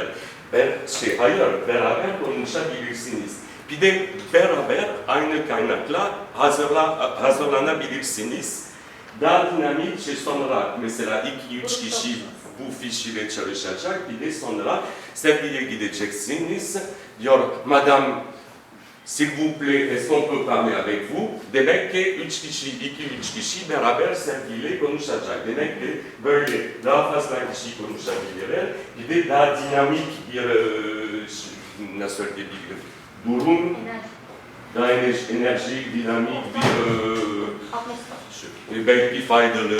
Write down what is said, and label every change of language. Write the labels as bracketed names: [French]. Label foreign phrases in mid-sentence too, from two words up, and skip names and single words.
[Turkish] Hayır, beraber konuşabilirsiniz. Bir de beraber aynı kaynakla hazırlanabilirsiniz. Daha dinamik sonra mesela 2-3 kişi bu fiş çalışacak. Bir de sonra sergiye gideceksiniz. Diyor, [French] Madame, s'il vous plaît, est-ce qu'on peut parler avec vous? [Turkish] Demek ki 2-3 kişi beraber sergiyle konuşacak. Demek ki böyle daha fazla kişi konuşabilirler. Bir de daha dinamik bir nasıl diyebilirim? Durum, daha enerjik, dinamik bir belki faydalı.